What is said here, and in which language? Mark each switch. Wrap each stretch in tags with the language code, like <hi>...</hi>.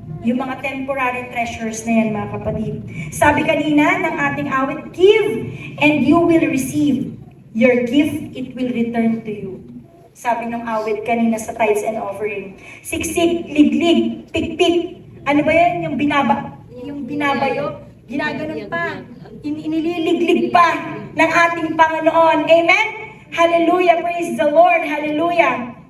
<tl>Yung mga temporary treasures na yan, mga kapatid. Sabi kanina ng ating awit,</tl> <en>give and you will receive. Your gift, it will return to you.</en> <tl>Sabi ng awit kanina sa tithes and offering. Siksik, liglig, pikpik. Ano ba yan? Yung binabayo? Ginaganon pa. Inililiglig pa ng ating Panginoon. Amen? Hallelujah. Praise the Lord. Hallelujah.</tl>